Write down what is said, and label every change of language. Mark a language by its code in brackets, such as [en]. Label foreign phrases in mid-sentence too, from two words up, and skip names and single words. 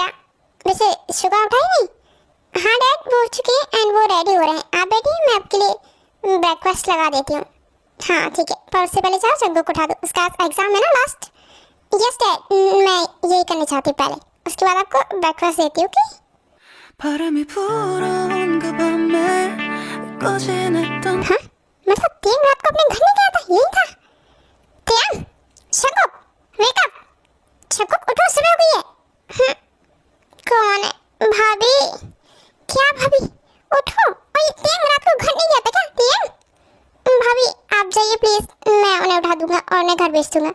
[hi] वैसे शुगर उठाई नहीं? हाँ डैड वो उठ चुके हैं एंड वो रेडी हो रहे हैं। आप बैठिए, मैं आपके लिए ब्रेकफास्ट लगा देती हूँ। हाँ ठीक है, पर उससे पहले जाओ शंकुक को उठा दो, उसका एग्जाम है ना लास्ट। [en] yes dad, [hi] मैं यही करना चाहती हूँ पहले, उसके बाद आपको ब्रेकफास्ट देती हूँ। ओके [ko] 바람이 불어온 그 밤에 꺼지냈던 [hi] हाँ मतलब तीन रात को अपने घर में गया था, यही था? तीन शंकुक [en] wake up, [hi] शंकुक उठो, सुबह हो गई है। कौन है? भाभी? क्या भाभी? उठो। और ये तीन रात को घर नहीं गया था क्या? तीन भाभी आप जाइए प्लीज, मैं उन्हें उठा दूंगा और उन्हें घर भेज दूंगा।